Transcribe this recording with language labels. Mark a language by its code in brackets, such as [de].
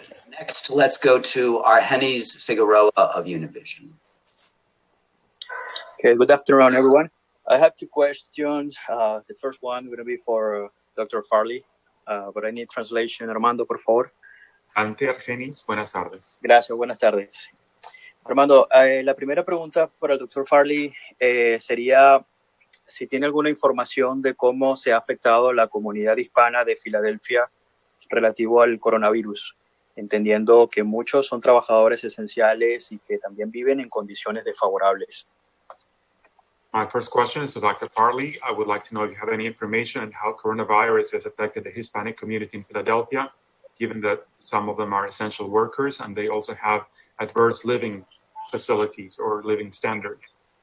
[en] Next, let's go to Argenis Figueroa of Univision. Okay, good afternoon, everyone. I have two questions. The first one going to be for Dr. Farley, but I need translation. [es] Armando, por favor. Ante Argenis, buenas tardes. Gracias, buenas tardes. Armando, la primera pregunta para el Dr. Farley sería si tiene alguna información de cómo se ha afectado la comunidad hispana de Filadelfia relativo al coronavirus, entendiendo que muchos son trabajadores esenciales y que también viven en condiciones desfavorables. [en] My first question is to Dr. Farley. I would like to know if you have any information on how coronavirus has affected the Hispanic community in Philadelphia, given that some of them are essential workers and they also have adverse living facilities or living standards.